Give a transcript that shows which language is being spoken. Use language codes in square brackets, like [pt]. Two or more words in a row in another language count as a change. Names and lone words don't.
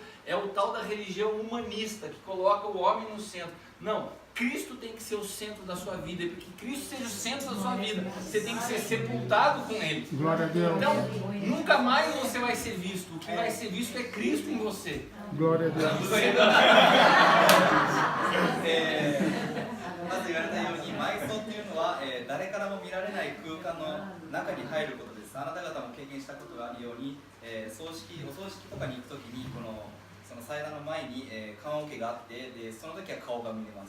[pt] É o tal da religião humanista que coloca o homem no centro. Não, Cristo tem que ser o centro da sua vida. E para que Cristo seja o centro da sua vida, você tem que ser sepultado com Ele. Glória a Deus. Então, nunca mais você vai ser visto. O que vai ser visto é Cristo em você. Glória a Deus. [ja] まず言われたように埋葬というのは、誰からも見られない空間の中に入ることです。あなた方も経験したことがあるように、お葬式とかに行くときにその祭壇の前に、棺桶があってでその時は顔が見れます。